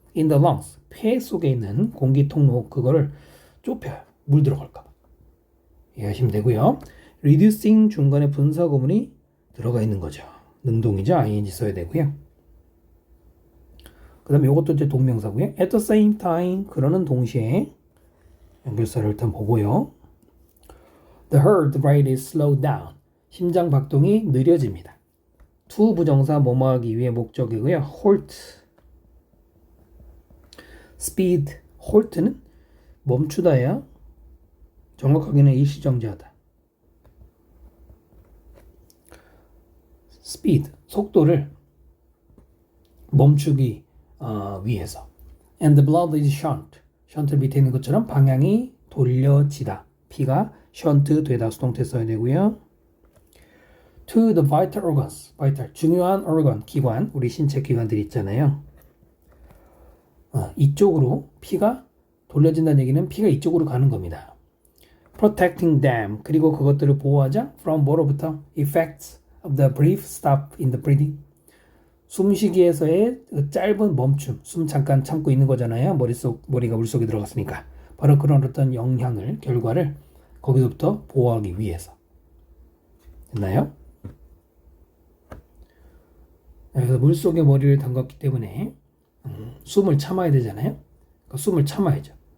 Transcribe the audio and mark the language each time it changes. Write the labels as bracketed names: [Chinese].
[English] in the lungs, [Korean] 폐 속에 있는 공기 통로, 그거를 좁혀요. 물 들어갈까 봐. 이해하시면 되고요. reducing 중간에 분사 구문이 들어가 있는 거죠. 능동이죠. ing 써야 되고요. 그 다음에 이것도 이제 동명사고요. [English] At the same time, [Korean] 그러는 동시에 연결사를 일단 보고요. [English] The heart rate is slowed down. [Korean] 심장 박동이 느려집니다. to 부정사 뭐뭐 하기 위해 목적이고요. halt, speed, halt는 멈추다야. 정확하게는 일시정지하다. speed, 속도를 멈추기 위해서. [English] And the blood is shunt. [Korean] 션트 밑에 있는 것처럼 방향이 돌려지다. 피가 션트 되다 수동태 써야 되고요. [English] To the vital organs. [Korean] vital, 중요한 organ, 기관, 우리 신체 기관들이 있잖아요. 이쪽으로 피가 돌려진다는 얘기는 피가 이쪽으로 가는 겁니다. [English] Protecting them. [Korean] 그리고 그것들을 보호하자. From 뭐로부터? [English] Effects of the brief stop in the breathing. [Korean] 숨쉬기에서의 짧은 멈춤, 숨 잠깐 참고 있는 거잖아요. 머리가 물속에 들어갔으니까. 바로 그런 어떤 영향을, 결과를 거기서부터 보호하기 위해서. 됐나요? 그래서 물속에 머리를 담갔기 때문에 숨을 참아야 되잖아요. 그러니까 숨을 참아야죠.